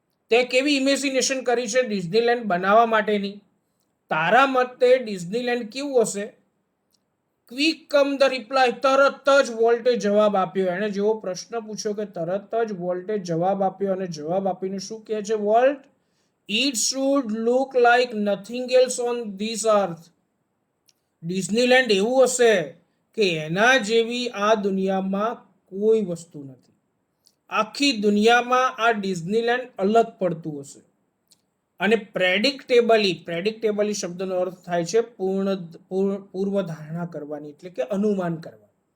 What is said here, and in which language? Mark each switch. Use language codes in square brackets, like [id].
[gu] તે કેવી ઇમેજિનેશન કરી છે ડિઝનીલેન્ડ બનાવવા માટેની? તારા મતે ડિઝનીલેન્ડ કેવું હશે? [en] quick come the reply, [gu] તરત જ વોલ્ટે જવાબ આપ્યો. એણે જેવો પ્રશ્ન પૂછ્યો કે તરત જ વોલ્ટે જવાબ આપ્યો. અને જવાબ આપીને શું કહે છે volt? [en] It should look like nothing else on this earth. [gu] Disneyland એવું હશે કે એના જેવી આ દુનિયામાં કોઈ વસ્તુ નથી. આખી દુનિયામાં આ ડિઝનીલેન્ડ અલગ પડતું હશે. અને પ્રેડિક્ટેબલી શબ્દનો અર્થ થાય છે પૂર્વ ધારણા કરવાની, એટલે કે અનુમાન કરવા.